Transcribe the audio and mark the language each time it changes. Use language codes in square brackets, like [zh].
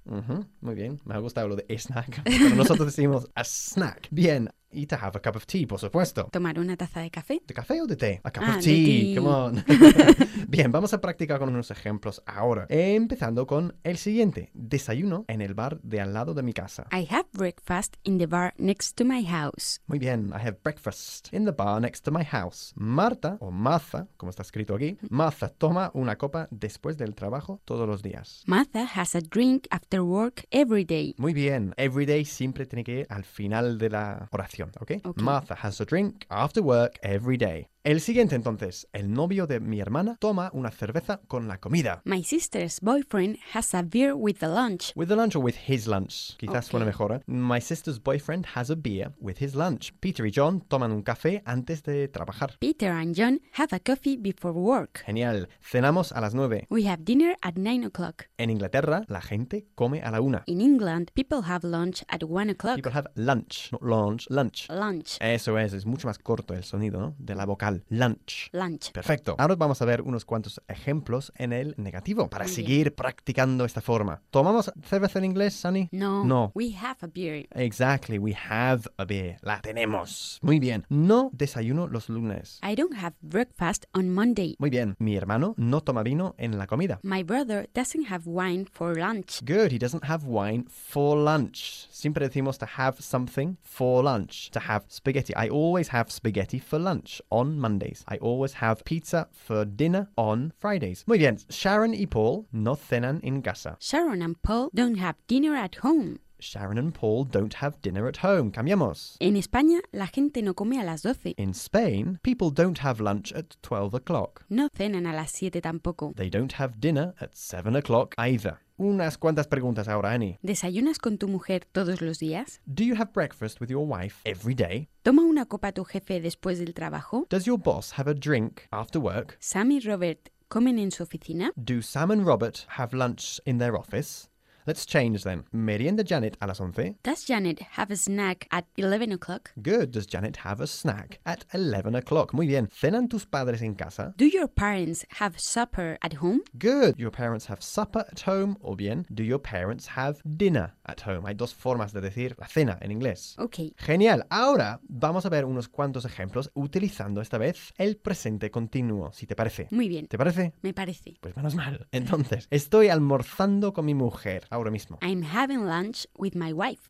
[es] Mm-hmm. Muy bien. Me ha gustado lo de snack. Pero nosotros decimos a snack. Bien. [en] Y to have a cup of tea, [es] por supuesto. ¿Tomar una taza de café? ¿De café o de té? [en] A cup ah, of tea. [es] De tea. [en] Come on. [es] Bien, vamos a practicar con unos ejemplos ahora. Empezando con el siguiente. Desayuno en el bar de al lado de mi casa. [en] I have breakfast in the bar next to my house. [es] Muy bien. [en] I have breakfast in the bar next to my house. [es] Marta, o Maza, como está escrito aquí, Maza toma una copa después del trabajo todos los días. [en] Maza has a drink after work every day. [es] Muy bien. [en] Every day [es] siempre tiene que ir al final de la oración. Okay. [en] Martha has a drink after work every day. [es] El siguiente entonces, el novio de mi hermana toma una cerveza con la comida. [en] My sister's boyfriend has a beer with the lunch. With the lunch or with his lunch, [es] quizás suena mejor. [en] My sister's boyfriend has a beer with his lunch. [es] Peter y John toman un café antes de trabajar. [en] Peter and John have a coffee before work. [es] Genial, cenamos a las 9. [en] We have dinner at 9 o'clock. [es] En Inglaterra la gente come a la 1. [en] In England people have lunch at 1 o'clock. People have lunch, not lunch, lunch. Lunch. [es] Eso es mucho más corto el sonido, ¿no? De la boca. Lunch. [en] Lunch. [es] Perfecto. Ahora vamos a ver unos cuantos ejemplos en el negativo para muy seguir bien. Practicando esta forma. ¿Tomamos cerveza en inglés, Sunny? No. No. [en] We have a beer. Exactly. We have a beer. [es] La tenemos. Muy bien. No desayuno los lunes. [en] I don't have breakfast on Monday. [es] Muy bien. Mi hermano no toma vino en la comida. [en] My brother doesn't have wine for lunch. Good. He doesn't have wine for lunch. Siempre decimos to have something for lunch. To have spaghetti. I always have spaghetti for lunch on Mondays. I always have pizza for dinner on Fridays. [es] Muy bien. Sharon y Paul no cenan en casa. [en] Sharon and Paul don't have dinner at home. Sharon and Paul don't have dinner at home. [es] Cambiamos. En España, la gente no come a las 12. [en] In Spain, people don't have lunch at 12 o'clock. [es] No cenan a las 7 tampoco. [en] They don't have dinner at 7 o'clock either. [es] Unas cuantas preguntas ahora, [en] Annie. [es] ¿Desayunas con tu mujer todos los días? [en] Do you have breakfast with your wife every day? [es] ¿Toma una copa tu jefe después del trabajo? [en] Does your boss have a drink after work? [es] ¿Sam y Robert comen en su oficina? [en] Do Sam and Robert have lunch in their office? Let's change then. [es] ¿Merienda Janet a las 11? [en] Does Janet have a snack at 11 o'clock? Good. Does Janet have a snack at 11 o'clock? [es] Muy bien. ¿Cenan tus padres en casa? [en] Do your parents have supper at home? Good. Your parents have supper at home. [es] O bien, [en] do your parents have dinner at home? [es] Hay dos formas de decir la cena en inglés. Ok. Genial. Ahora vamos a ver unos cuantos ejemplos utilizando esta vez el presente continuo, si te parece. Muy bien. ¿Te parece? Me parece. Pues menos mal. Entonces, estoy almorzando con mi mujer. Ahora mismo. [en] I'm having lunch with my wife.